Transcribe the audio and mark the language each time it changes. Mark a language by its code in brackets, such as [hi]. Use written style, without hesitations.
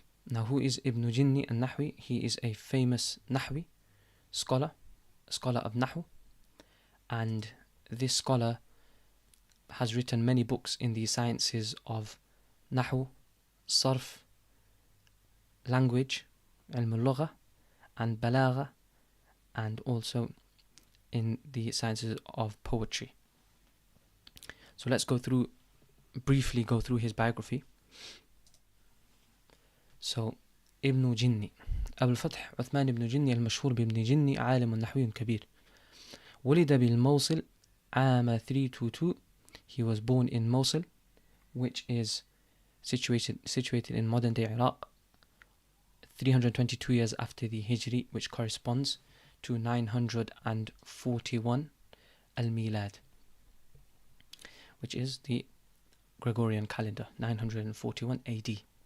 [en] Now, who is Ibn Jinni al-Nahwi? He is a famous Nahwi scholar of Nahu, and this scholar has written many books in the sciences of Nahu, Sarf, language, Ilm As Sarf, and Balagha, and also in the sciences of poetry. So let's briefly go through his biography. [ar] So, Ibn Jinni أبو الفتح عثمان بن جني المشهور بابن جني، عالم نحوي كبير. ولد بالموصل عام 322. [en] He was born in Mosul, which is situated in modern day Iraq, 322 years after the Hijri, which corresponds to 941 al-Milad, which is the Gregorian calendar, 941 AD.